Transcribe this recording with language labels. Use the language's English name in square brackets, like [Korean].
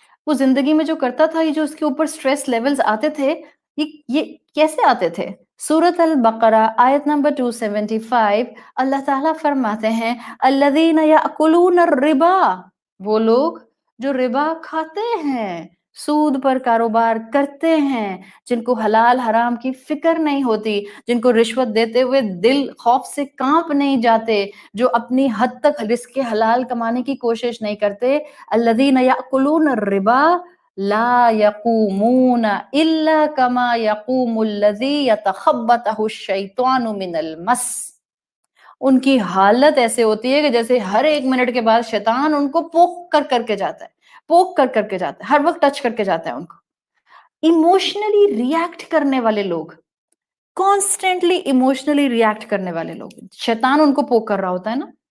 [Urdu] وہ زندگی میں جو کرتا تھا، یہ جو اس کے اوپر سٹریس لیولز آتے تھے، یہ کیسے آتے تھے؟ سورۃ البقرہ آیت نمبر 275 اللہ تعالیٰ فرماتے ہیں [Arabic] الذین یأکلون الربا، [Urdu] وہ لوگ جو ربا کھاتے ہیں، سود پر کاروبار کرتے ہیں، جن کو حلال حرام کی فکر نہیں ہوتی، جن کو رشوت دیتے ہوئے دل خوف سے کانپ نہیں جاتے، جو اپنی حد تک رزق حلال کمانے کی کوشش نہیں کرتے. [Arabic] الذین یأکلون الربا لا یقومون الا کما یقوم الذی یتخبطہ الشیطان من المس. [Urdu] ان کی حالت ایسے ہوتی ہے کہ جیسے ہر ایک منٹ کے بعد شیطان ان کو پوک کر کے جاتا ہے، ہر وقت ٹچ کر کے جاتا ہے ان کو. ایموشنلی ریئیکٹ کرنے والے لوگ، کانسٹینٹلی ایموشنلی ریئیکٹ کرنے والے لوگ، شیطان ان کو پوک کر رہا ہوتا ہے نا.